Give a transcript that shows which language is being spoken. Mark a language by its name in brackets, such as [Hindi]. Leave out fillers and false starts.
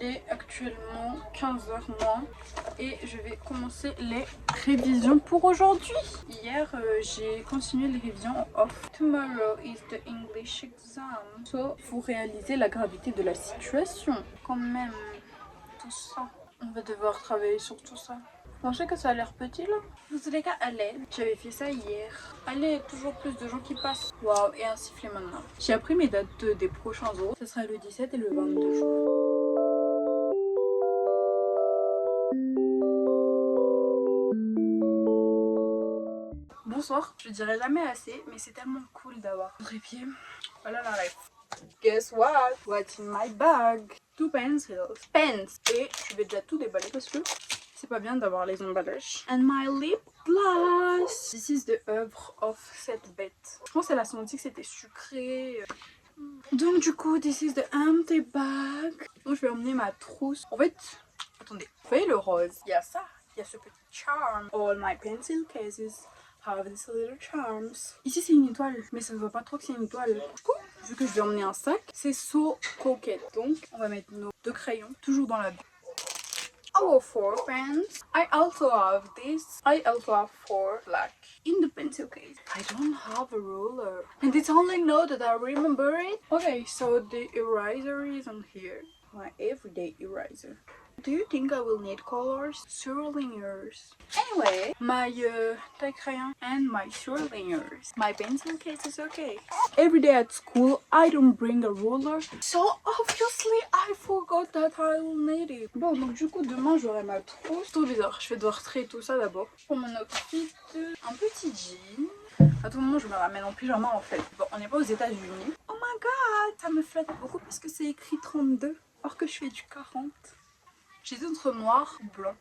[French] actuellement 15h moins et je vais commencer les révisions pour aujourd'hui. Hier, j'ai continué les révisions en off. [English] Tomorrow is the English exam. [French] So, faut réaliser la gravité de la situation. Quand même, tout ça. On va devoir travailler sur tout ça. Vous pensez que ça a l'air petit là? Dans tous les cas, allez. J'avais fait ça hier. Allez, toujours plus de gens qui passent. Waouh, et un sifflet maintenant. J'ai appris mes dates des prochains jours. Ce sera le 17 et le 22 jours. Bonsoir. Je dirais jamais assez, mais c'est tellement cool d'avoir trépied. Voilà la ref. [English] Guess what? What's in my bag? 2 pencils. Pens. [French] Et je vais déjà tout déballer parce que c'est pas bien d'avoir les emballages. [English] And my lip gloss. This is the œuvre of [French] cette bête. Je pense qu'elle a senti que c'était sucré. Donc du coup, [English] this is the empty bag. [French] Donc je vais emmener ma trousse. En fait, attendez. Vous voyez le rose? Il y a ça. Il y a ce petit charm. [English] All my pencil cases have these little charms. [French] Ici c'est une étoile, mais ça ne se voit pas trop que c'est une étoile. Du coup, vu que je vais emmener un sac, c'est so coquette. Donc on va mettre nos 2 crayons toujours dans la bille. [English] Our 4 pens. I also have this. I also have 4 black in the pencil case. I don't have a ruler. And it's only now that I remember it. Okay, so the eraser is on here. My everyday eraser. Do you think I will need colors? Surely yours. Anyway, my [French] taille crayon [English] and my surely yours. My pencil case is okay. Every day at school, I don't bring a ruler. So obviously, I forgot that I will need it. [French] Bon, donc du coup, demain, j'aurai ma trousse. Trop bizarre, je vais devoir trier tout ça d'abord. Pour mon outfit, un petit jean. À tout moment, je me ramène en pyjama en fait. Bon, on n'est pas aux États-Unis. [English] Oh my god, [French] ça me flatte beaucoup parce que c'est écrit 32. Or que je fais du 40. J'hésite entre noir ou blanc.